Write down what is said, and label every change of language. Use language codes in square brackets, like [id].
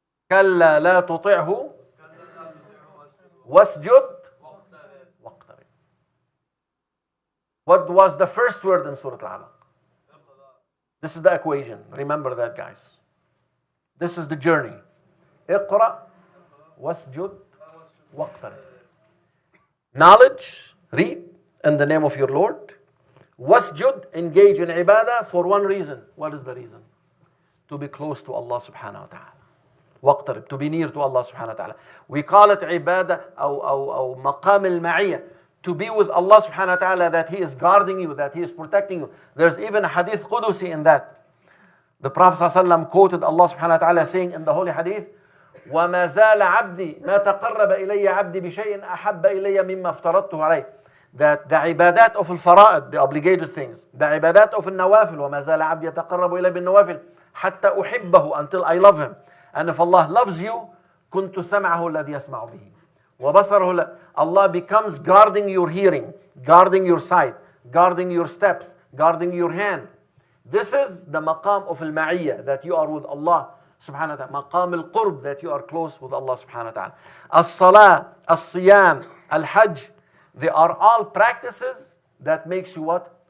[ar] كلا لا تطعه واسجد واقترب. [en] What was the first word in Surah Al-Alaq? This is the equation. Remember that, guys. This is the journey. [ar] اقرأ واسجد واقترب. [en] Knowledge, read in the name of your Lord. Wasjud, engage in ibadah for one reason. What is the reason? To be close to Allah subhanahu wa ta'ala. واقترب, to be near to Allah subhanahu wa ta'ala. We call it ibadah [ar] أو مقام المعية. [en] To be with Allah subhanahu wa ta'ala, that He is guarding you, that He is protecting you. There's even a hadith Qudusi in that. The Prophet ﷺ quoted Allah subhanahu wa ta'ala saying in the holy hadith, [ar] وَمَا زَالَ عَبْدِي مَا تَقَرَّبَ إِلَيَّ عَبْدِي بِشَيْءٍ أَحَبَّ إِلَيَّ مِمَّا افترضته عليه. [en] That the ibadat of al-fara'id, the obligated things, the ibadat of al-nawafil, [ar] وَمَا زَالَ عَبْدِي يَتَقَرَّبُ إِلَيَّ بِالنَّوَافِلِ حَتَّى أُحِبَّهُ, [en] until I love him. And if Allah loves you, [ar] كُنْتُ سَمْعَهُ الَّذِي يَسْمَعُ بِهِ وَبَصَرَهُ. [en] Allah becomes guarding your hearing, guarding your sight, guarding your steps, guarding your hand. This is the maqam of al-ma'iyya, that you are with Allah subhanahu wa ta'ala. Maqam al-qurb, that you are close with Allah subhanahu wa ta'ala. As-salah, as-siyam, al-hajj, they are all practices that makes you what?